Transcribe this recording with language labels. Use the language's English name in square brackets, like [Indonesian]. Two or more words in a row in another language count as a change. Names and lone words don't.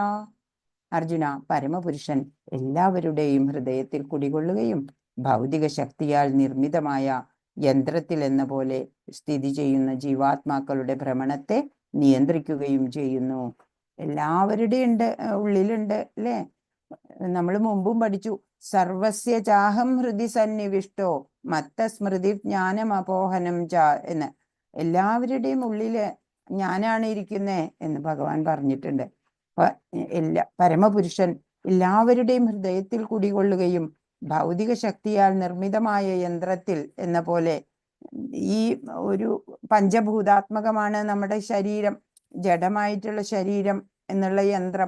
[Malayalam] അർജുന, പരമപുരുഷൻ എല്ലാവരുടെയും ഹൃദയത്തിൽ കുടികൊള്ളുകയും ഭൗതിക ശക്തിയാൽ നിർമ്മിതമായ യന്ത്രത്തിൽ എന്ന പോലെ സ്ഥിതി ചെയ്യുന്ന ജീവാത്മാക്കളുടെ ഭ്രമണത്തെ നിയന്ത്രിക്കുകയും ചെയ്യുന്നു. എല്ലാവരുടെയും ഉള്ളിലുണ്ട് അല്ലേ. നമ്മൾ മുമ്പും പഠിച്ചു, [Sanskrit] സർവസ്യ ചാഹം ഹൃദി സന്നിവിഷ്ടോ മത്ത സ്മൃതി ജ്ഞാനം അപോഹനം ച എന്ന്. [Malayalam] എല്ലാവരുടെയും ഉള്ളില് ഞാനാണ് ഇരിക്കുന്നേ എന്ന് ഭഗവാൻ പറഞ്ഞിട്ടുണ്ട്. പരമപുരുഷൻ എല്ലാവരുടെയും ഹൃദയത്തിൽ കുടികൊള്ളുകയും ഭൗതിക ശക്തിയാൽ നിർമ്മിതമായ യന്ത്രത്തിൽ എന്ന പോലെ, ഈ ഒരു പഞ്ചഭൂതാത്മകമാണ് നമ്മുടെ ശരീരം, ജഡമായിട്ടുള്ള ശരീരം എന്നുള്ള യന്ത്രം.